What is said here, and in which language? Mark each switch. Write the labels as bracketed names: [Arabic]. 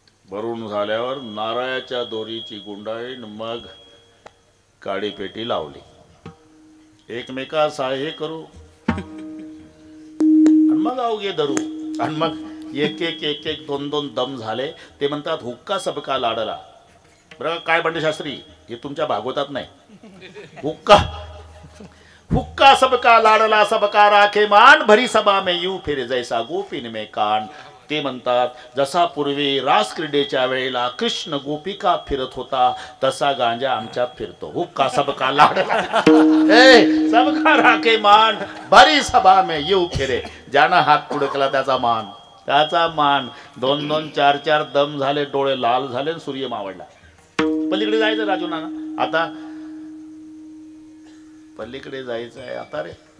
[Marathi] भरून झाल्यावर नारळाच्या दोरीची गुंडाळी, मग काडीपेटी लावली. एकमेका सहाय्य करू आणि मग अवघे धरू. आणि मग एक 2 दम झाले. ते म्हणतात [Hindi] हुक्का सबका लाडला. [Marathi] बरं काय बंडे शास्त्री, हे तुमच्या भागवतात नाही. [Hindi] हुक्का सबका लाडला, सबका राखे मान, भरी सभा में यू फिर जैसा गोपीन में कान. [Marathi] ते म्हणतात जसा पूर्वी रास क्रीडेच्या वेळेला कृष्ण गोपिका फिरत होता तसा गांजा आमच्यात फिरतो. [Hindi] हुक्का सबका लाडला, सबका राखे मान, भरी सभा में यू फिरे. [Marathi] ज्यानं हात पुढे केला त्याचा मान. 2 4 दम झाले, डोळे लाल झाले, सूर्य मावळला. पलीकडे जायचं राजू नाना. आता पलीकडे जायचं आहे आता रे.